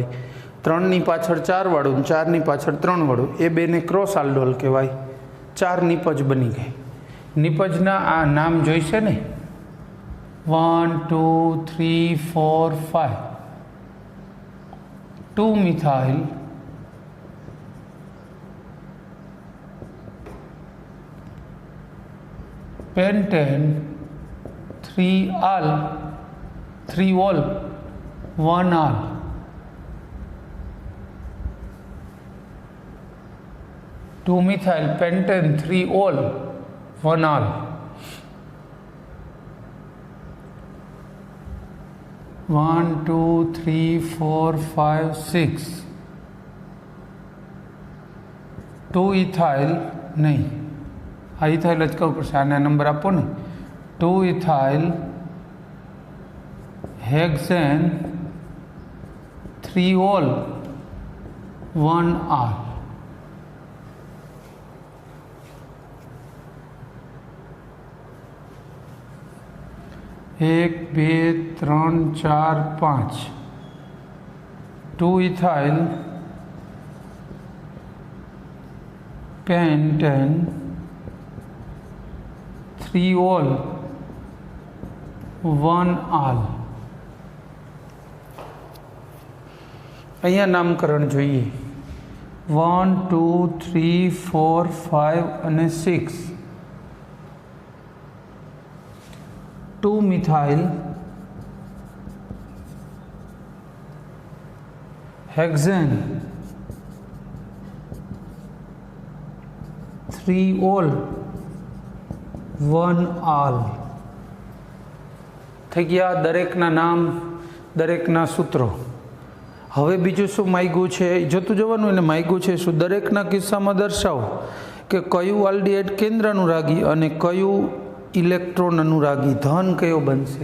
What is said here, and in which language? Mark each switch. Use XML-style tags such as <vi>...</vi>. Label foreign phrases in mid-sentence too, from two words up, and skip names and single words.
<gu>3ની પાછળ 4 વાળું, 4ની પાછળ 3 વાળું, એ બેને</gu> <en>cross aldol</en> <gu>કહેવાય. 4 નિપજ બની ગઈ. નિપજના આ નામ જોઈશે ને. 1 2 3 4 5.</gu> <en>2 મિથાઇલ pentane 3 ol 1 al. 2-methyl pentane 3-ol 1-al.</en> <gu>1 2 3 4 5 6 2-ethyl नहीं, આ ઇથાઇલ જ કહું પડશે, આના નંબર આપો ને.</gu> <en>2-ethyl hexane 3-ol 1-al.</en> <gu>એક બે ત્રણ ચાર પાંચ</gu> <en>2-ethyl pentane 3-ol 1-al.</en> <gu>અહીંયા નામકરણ જોઈએ. 1 2 3 4 5 અને 6.</gu> <en>2-methyl hexane 3-ol 1-al.</en> <gu>થઈ ગયા દરેકના નામ, દરેકના સૂત્રો. હવે બીજું શું માગ્યું છે જોતું જવાનું. એને માગ્યું છે શું? દરેકના કિસ્સામાં દર્શાવો કે કયું આલ્ડીહાઇડ કેન્દ્ર અનુરાગી અને કયું ઇલેક્ટ્રોન અનુરાગી, ધન કયો બનશે.</gu>